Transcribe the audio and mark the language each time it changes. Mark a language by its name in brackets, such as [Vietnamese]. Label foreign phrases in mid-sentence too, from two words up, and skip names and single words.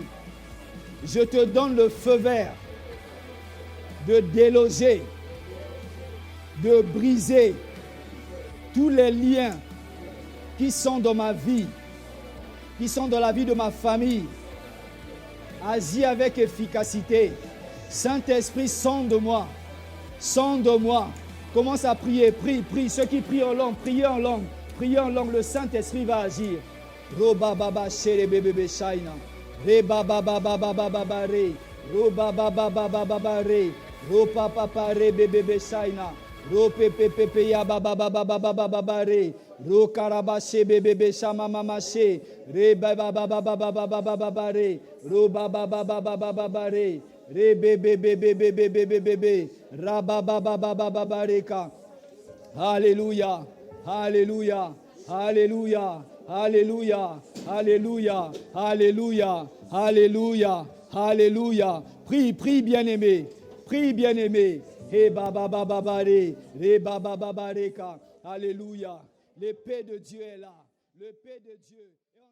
[French] Je te donne le feu vert de déloger, de briser tous les liens qui sont dans ma vie, qui sont dans la vie de ma famille. Agis avec efficacité. Saint-Esprit, sonde-moi. Sonde-moi. Commence à prier. Prie. Ceux qui prient en langue, priez en langue. Priez en langue. Le Saint-Esprit va agir. Roba baba shere bebe shaina. Re baba baba baba baba re. Roba baba baba baba re. Ropa papa re bebe shaina. Ro pepe pepe ya baba baba baba baba re. Ro karabashe bebe shama mama she. Re baba baba baba baba baba re. Ro baba baba baba baba re. Re bebe bebe bebe bebe bebe. Ra baba baba baba reka. Alléluia. Alléluia. Alléluia. Alléluia. Alléluia. Alléluia. Alléluia. Alléluia. Prie, prie bien-aimé. Prie bien-aimé. He baba baba bare. Re baba baba reka. Alléluia. L'épée de Dieu est là. L'épée de Dieu.